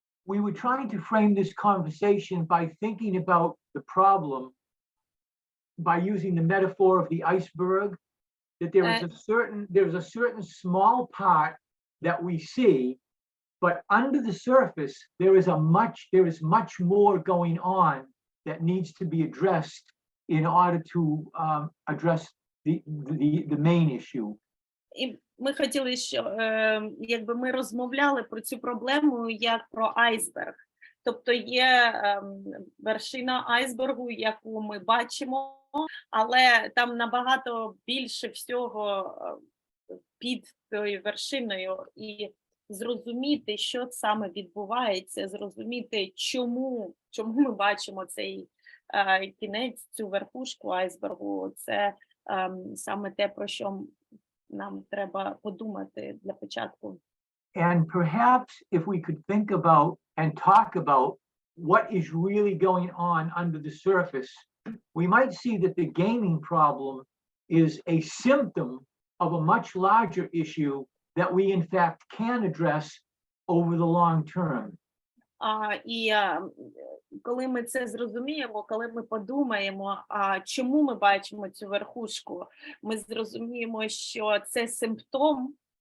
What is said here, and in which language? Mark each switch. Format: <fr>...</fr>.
<en>We were trying to frame this conversation by thinking about the problem by using the metaphor of the iceberg, that there's a certain small part that we see, but under the surface there is much more going on that needs to be addressed in order to address the main issue.</en> <uk>І ми хотіли, що якби ми розмовляли про цю проблему як про айсберг. Тобто є вершина айсбергу, яку ми бачимо, але там набагато більше всього під тою вершиною. І зрозуміти, що саме відбувається, зрозуміти, чому ми бачимо цей кінець, цю верхушку айсбергу, це саме те, про що нам треба подумати для початку.</uk> <en>And perhaps if we could think about and talk about what is really going on under the surface, we might see that the gaming problem is a symptom of a much larger issue that we in fact can address over the long term.</en> <uk>І коли ми це зрозуміємо, коли ми подумаємо, чому ми бачимо цю верхушку, ми зрозуміємо, що це симптом</uk>